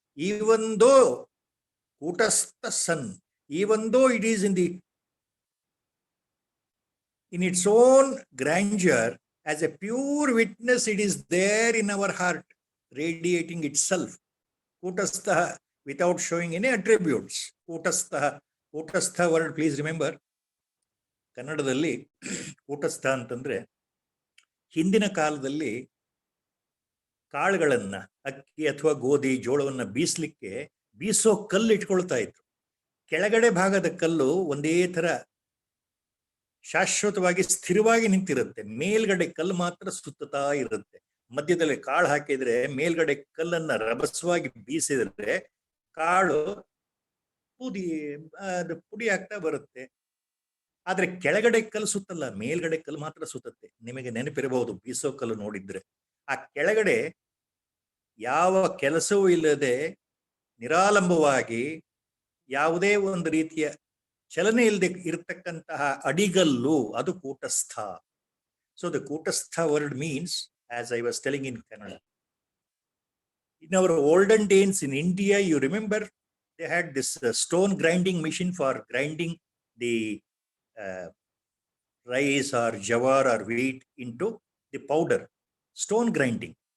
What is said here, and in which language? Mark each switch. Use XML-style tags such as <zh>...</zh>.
<en>Even though Kutastha San, even though it is in its own grandeur, as a pure witness, it is there in our heart, radiating itself. Kutastha, without showing any attributes.</en> <kn>ಕೂಟಸ್ಥ</kn> <en>word please remember,</en> <kn>ಕನ್ನಡದಲ್ಲಿ ಕೂಟಸ್ಥ ಅಂತಂದ್ರೆ ಹಿಂದಿನ ಕಾಲದಲ್ಲಿ ಕಾಳುಗಳನ್ನ, ಅಕ್ಕಿ ಅಥವಾ ಗೋಧಿ, ಜೋಳವನ್ನ ಬೀಸಲಿಕ್ಕೆ ಬೀಸೋ ಕಲ್ಲು ಇಟ್ಕೊಳ್ತಾ ಇದ್ರು. ಕೆಳಗಡೆ ಭಾಗದ ಕಲ್ಲು ಒಂದೇ ತರ ಶಾಶ್ವತವಾಗಿ ಸ್ಥಿರವಾಗಿ ನಿಂತಿರುತ್ತೆ, ಮೇಲ್ಗಡೆ ಕಲ್ಲು ಮಾತ್ರ ಸುತ್ತುತ್ತಾ ಇರುತ್ತೆ. ಮಧ್ಯದಲ್ಲಿ ಕಾಳು ಹಾಕಿದ್ರೆ ಮೇಲ್ಗಡೆ ಕಲ್ಲನ್ನ ರಭಸವಾಗಿ ಬೀಸಿದ್ರೆ ಕಾಳು ಪುಡಿ ಆಗ್ತಾ ಬರುತ್ತೆ. ಆದ್ರೆ ಕೆಳಗಡೆ ಕಲ್ಲು ಸುತ್ತಲ್ಲ, ಮೇಲ್ಗಡೆ ಕಲ್ಲು ಮಾತ್ರ ಸುತ್ತತ್ತೆ. ನಿಮಗೆ ನೆನಪಿರಬಹುದು, ಬೀಸೋ ಕಲ್ಲು ನೋಡಿದ್ರೆ ಆ ಕೆಳಗಡೆ ಯಾವ ಕೆಲಸವೂ ಇಲ್ಲದೆ ನಿರಾಲಂಬವಾಗಿ ಯಾವುದೇ ಒಂದು ರೀತಿಯ ಚಲನೆ ಇಲ್ಲದೆ ಇರತಕ್ಕಂತಹ ಅಡಿಗಲ್ಲು, ಅದು ಕೂಟಸ್ಥ.</kn> <en>So the ಕೂಟಸ್ಥ word means, as I was telling in Kannada, in our olden days in India, you remember, they had this stone grinding machine for grinding the rice or jawar or wheat into the powder. stone grinding.</en>